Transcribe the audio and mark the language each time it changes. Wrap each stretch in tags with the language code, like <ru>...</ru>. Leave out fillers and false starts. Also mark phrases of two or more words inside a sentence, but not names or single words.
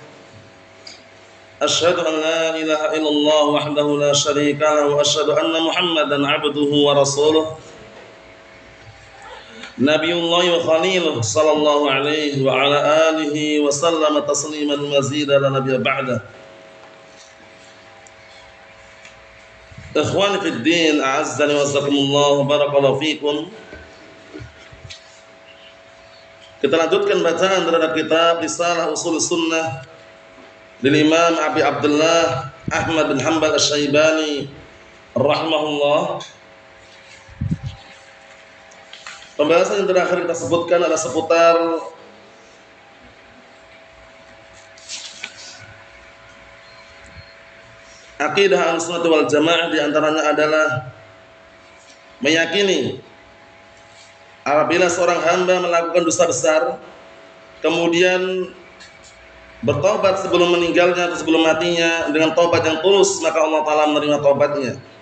<ar>أشهد أن لا إله إلا الله وحده لا شريك له وأشهد أن محمدا عبده ورسوله نبي الله وخليله صلى الله عليه وعلى آله وسلم تسليما مزيدا لا نبي بعده. إخواني في الدين، أعزني وأعزكم الله, بارك الله فيكم.</ar> <id>Kita lanjutkan bacaan terhadap kitab Risalah Ushul Sunnah dari Imam Abi Abdullah Ahmad bin Hanbal Asy-Syaibani rahimahullah. Pembahasan yang terakhir kita sebutkan adalah seputar akidah Ahlussunnah wal Jamaah, di antaranya adalah meyakini apabila seorang hamba melakukan dosa besar kemudian bertobat sebelum meninggalnya atau sebelum matinya dengan tobat yang tulus, maka Allah Ta'ala menerima tobatnya.</id>